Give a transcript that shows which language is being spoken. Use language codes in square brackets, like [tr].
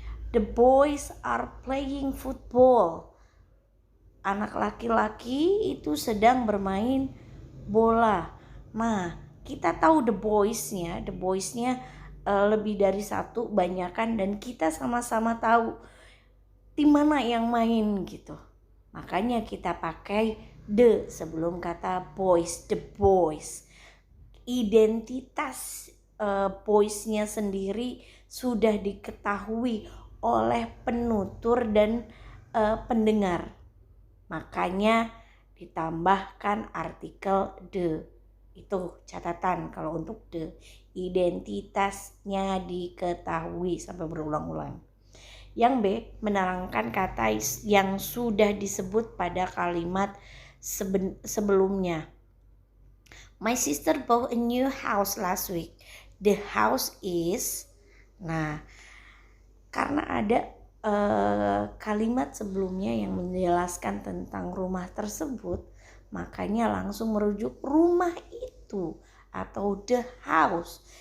[en] The boys are playing football. [id] Anak laki-laki itu sedang bermain bola. Nah, kita tahu the boys-nya lebih dari satu, banyakan, dan kita sama-sama tahu tim mana yang main gitu. Makanya kita pakai the sebelum kata boys, the boys. Identitas boys-nya sendiri sudah diketahui oleh penutur dan pendengar. Makanya ditambahkan artikel the. Itu catatan kalau untuk the. Identitasnya diketahui sampai berulang-ulang. Yang B, menerangkan kata yang sudah disebut pada kalimat sebelumnya. [en] My sister bought a new house last week. The house is. [id] Nah, karena ada kalimat sebelumnya yang menjelaskan tentang rumah tersebut, makanya langsung merujuk rumah itu atau the house.